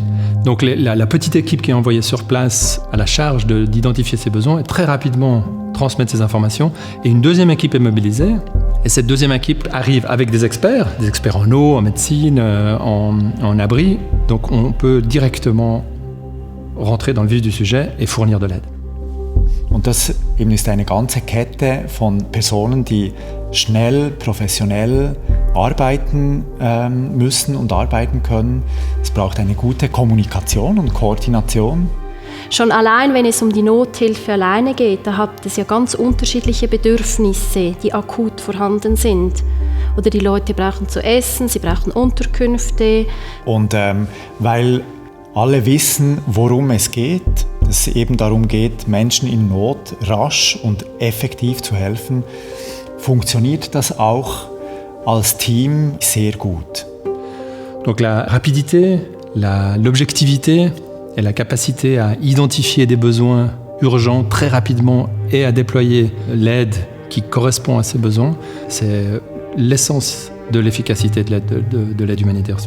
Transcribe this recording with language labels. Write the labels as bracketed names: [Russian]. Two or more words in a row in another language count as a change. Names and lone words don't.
[French] Donc la petite équipe qui est envoyée sur place a la charge d'identifier ses besoins et très rapidement transmettre ces informations. Et une deuxième équipe est mobilisée. Et cette deuxième équipe arrive avec des experts en eau, en médecine, en abri. Donc on peut directement rentrer dans le vif du sujet et fournir de l'aide. [German] Und das eben ist eine ganze Kette von Personen, die schnell, professionell arbeiten müssen und arbeiten können. Es braucht eine gute Kommunikation und Koordination. Schon allein, wenn es um die Nothilfe alleine geht, da hat es ja ganz unterschiedliche Bedürfnisse, die akut vorhanden sind. Oder die Leute brauchen zu essen, sie brauchen Unterkünfte. Und weil alle wissen, worum es geht, dass es eben darum geht, Menschen in Not rasch und effektiv zu helfen, funktioniert das auch als Team sehr gut. [French] Donc la rapidité, l'objectivité et la capacité à identifier des besoins urgents très rapidement et à déployer l'aide qui correspond à ces besoins, c'est l'essence de l'efficacité de l'aide humanitaire suisse.